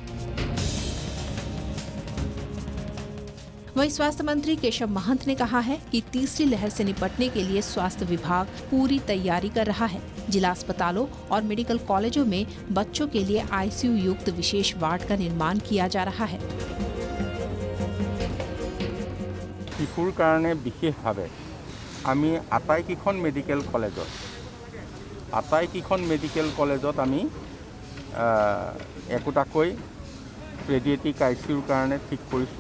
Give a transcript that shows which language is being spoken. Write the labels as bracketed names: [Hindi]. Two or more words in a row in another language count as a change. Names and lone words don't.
[Hindi] वहीं स्वास्थ्य मंत्री केशव महंत ने कहा है कि तीसरी लहर से निपटने के लिए स्वास्थ्य विभाग पूरी तैयारी कर रहा है। जिला अस्पतालों और [English] medical colleges [Hindi] में बच्चों के लिए आईसीयू युक्त विशेष वार्ड का निर्माण किया जा रहा है। [Assamese] শিশুৰ কাৰণে বিশেষভাৱে আমি আটাইকেইখন [English] medical college [Assamese] আমি একোটাকৈ [English] pediatric ICU [Assamese] কাৰণে ঠিক কৰিছোঁ।